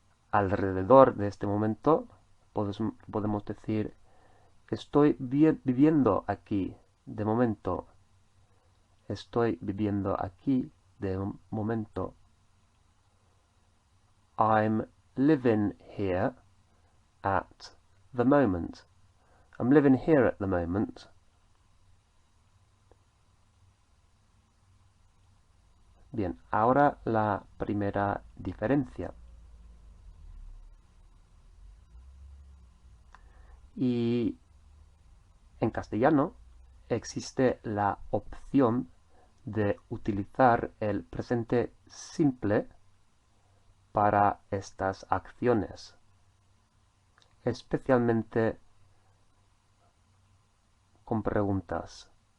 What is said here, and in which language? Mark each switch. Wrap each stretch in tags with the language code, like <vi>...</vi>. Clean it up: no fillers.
<es>Alrededor de este momento podemos decir estoy viviendo aquí de momento. Estoy viviendo aquí de momento.</es> <en>I'm living here at the moment. I'm living here at the moment.</en> <es>Bien, ahora la primera diferencia. Y en castellano existe la opción de utilizar el presente simple para estas acciones, especialmente con preguntas.</es>